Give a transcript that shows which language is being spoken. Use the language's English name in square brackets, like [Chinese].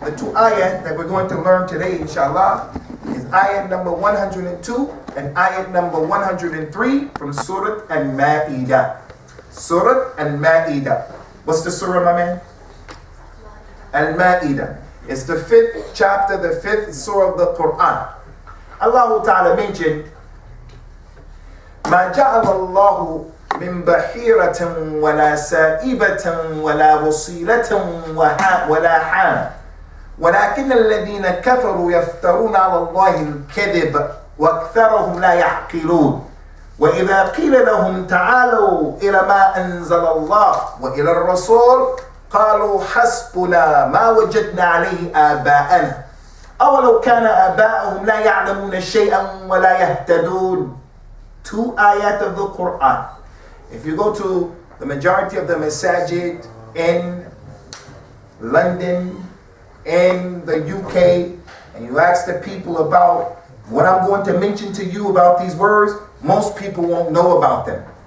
[English] The two ayat that we're going to learn today, inshallah, is ayat number 102 and ayat number 103 from Surah Al-Ma'idah. Surah Al-Ma'idah. What's the surah, my man? Al-Ma'idah. It's the 5th chapter, the 5th surah of the Quran. Allah Ta'ala mentioned, [Arabic] مَا جَعَلَ اللَّهُ من بحيرة ولا سائبة ولا وصيلة ولا حام ولكن الذين كفروا يفترون على الله الكذب وأكثرهم لا يعقلون وإذا قيل لهم تعالوا إلى ما أنزل الله وإلى الرسول قالوا حسبنا ما وجدنا عليه آباءنا أولو كان آباءهم لا يعلمون شيئا ولا يهتدون. [English] 2 ayat of the Quran. If you go to the majority of the masajid in London, in the UK, and you ask the people about what I'm going to mention to you about these words, most people won't know about them.